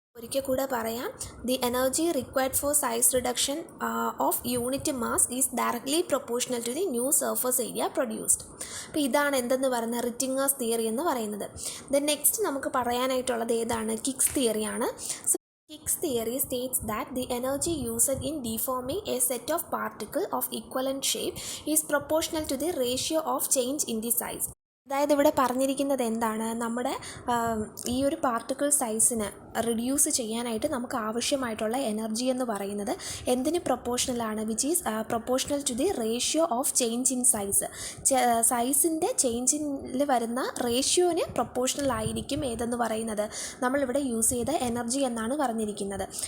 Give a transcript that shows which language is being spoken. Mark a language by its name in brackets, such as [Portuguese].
[Malayalam] ഒരിക്കൽ കൂടെ പറയാം, [English] The energy required for size reduction of unit mass is directly proportional to the new surface area produced. [Malayalam] അപ്പോൾ ഇതാണ് എന്തെന്ന് പറയുന്നത്, റിറ്റിങ്ങേഴ്സ് തിയറി എന്ന് പറയുന്നത്. ദെൻ നെക്സ്റ്റ് നമുക്ക് പറയാനായിട്ടുള്ളത് ഏതാണ്, kicks തിയറിയാണ്. [English] Higgs theory states that the energy used in deforming a set of particles of equivalent shape is proportional to the ratio of change in the size. [Malayalam] അതായത് ഇവിടെ പറഞ്ഞിരിക്കുന്നത് എന്താണ്, നമ്മുടെ ഈ ഒരു പാർട്ടിക്കിൾ സൈസിന് റിഡ്യൂസ് ചെയ്യാനായിട്ട് നമുക്ക് ആവശ്യമായിട്ടുള്ള എനർജി എന്ന് പറയുന്നത് എന്തിന് പ്രൊപ്പോർഷണലാണ്, [English] Which is proportional to the ratio of change in size. [Malayalam] സൈസിൻ്റെ ചേഞ്ചിൽ വരുന്ന റേഷ്യോന് പ്രൊപ്പോർഷണൽ ആയിരിക്കും ഏതെന്ന് പറയുന്നത് നമ്മളിവിടെ യൂസ് ചെയ്ത എനർജി എന്നാണ് പറഞ്ഞിരിക്കുന്നത്.